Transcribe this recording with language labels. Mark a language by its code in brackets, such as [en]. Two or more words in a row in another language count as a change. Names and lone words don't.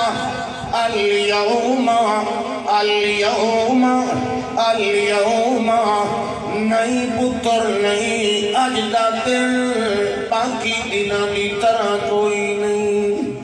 [pa] اليوم پتر نہیں اج دا دن [ur] باقی دنوں کی طرح کوئی نہیں